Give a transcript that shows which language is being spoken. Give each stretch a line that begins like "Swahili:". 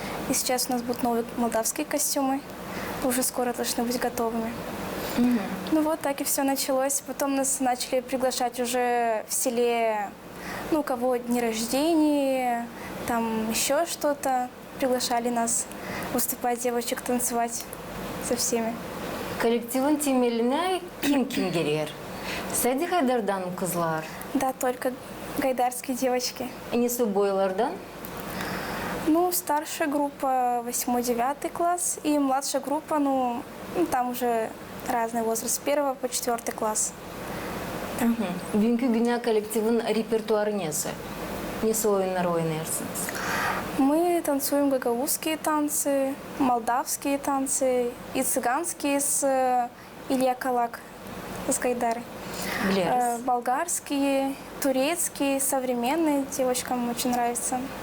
Russian: И сейчас у нас будут новые молдавские костюмы, уже скоро должны быть готовыми. Ну вот так и все началось. Потом нас начали приглашать уже в селе, ну, у кого дни рождения, там еще что-то. Приглашали нас выступать, девочек, танцевать со всеми.
Gagauz: Kolektifin temeline kim gelir? Sadece Haydar'dan kızlar.
Russian: Да, только гайдарские девочки.
Gagauz: Nesi boylardan?
Russian: Ну, старшая группа 8-9 класс и младшая группа, там уже разный возраст, с 1 по 4 класс.
Gagauz: Bugünkü güne kolektifin repertuarı nesi? Nesi oyunlar oynarsınız?
Russian: Мы танцуем гагаузские танцы, молдавские танцы и цыганские с Илья Калак с Гайдары. Болгарские, турецкие, современные, девочкам очень нравится.